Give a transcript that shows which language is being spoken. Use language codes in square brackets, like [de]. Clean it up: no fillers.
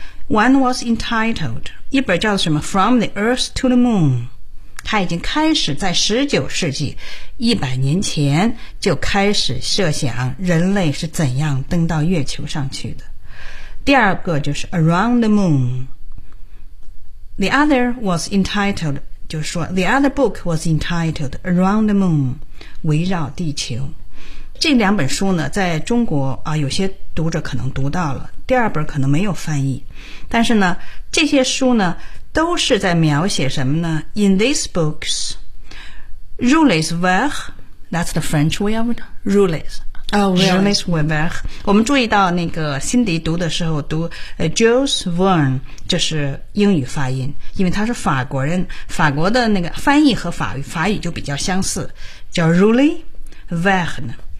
[en] One was entitled, [zh] 一本叫什么 [en] From the Earth to the Moon。 [zh] 他已经开始在19世纪100年前就开始设想人类是怎样登到月球上去的。第二个就是 Around the Moon. [en] The other was entitled, [zh] 就是说 [en] The other book was entitled Around the Moon, [zh] 围绕地球。这两本书呢在中国有些读者可能读到了，第二本可能没有翻译。但是呢这些书呢都是在描写什么呢？ [en] In these books, Jules Verne, that's the French way of it, Jules. Jules [zh] Verne. 我们注意到那个辛迪读的时候读 Jules Verne, 这是英语发音，因为他是法国人，法国的那个翻译和法语就比较相似，叫 Jules Verne.